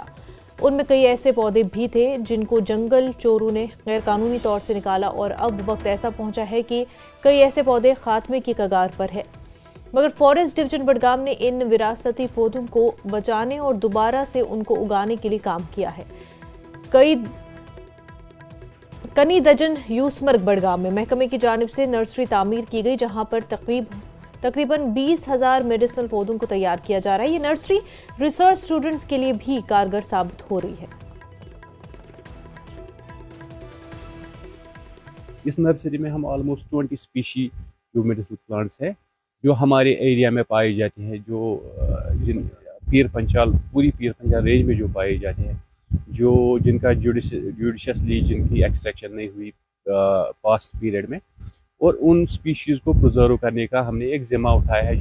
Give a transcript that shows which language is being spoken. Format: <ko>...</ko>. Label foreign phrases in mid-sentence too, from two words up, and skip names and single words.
<hi>उनमें कई ऐसे पौधे भी थे जिनको जंगल चोरों ने गैरकानूनी तौर से निकाला, और अब वक्त ऐसा पहुंचा है कि कई ऐसे पौधे खात्मे की कगार पर है। मगर फॉरेस्ट डिवीजन बडगाम ने इन विरासती पौधों को बचाने और दोबारा से उनको उगाने के लिए काम किया है। कनी दजन यूसमर्ग बडगाम में महकमे की जानिब से नर्सरी तामीर की गई, जहां पर तकरीबन 20,000 मेडिसिनल पौधों को तैयार किया जा रहा है। ये नर्सरी रिसर्च स्टूडेंट्स के लिए भी कारगर साबित हो रही है। इस नर्सरी में हम ऑलमोस्ट 20 स्पीशी जो</hi> <en>medicinal plants</en> <hi>है जो हमारे एरिया में पाए जाते हैं, जो पीर पंचाल पूरी पीर पंचाल रेंज में जो पाए जाते हैं, जो जिनका जुडिशसली जिनकी एक्सट्रैक्शन नहीं हुई</hi> <en>past period</en> <hi>में, और उन स्पीशीज़ को प्रिजर्व करने का हमने एक जिम्मा उठाया है।</hi>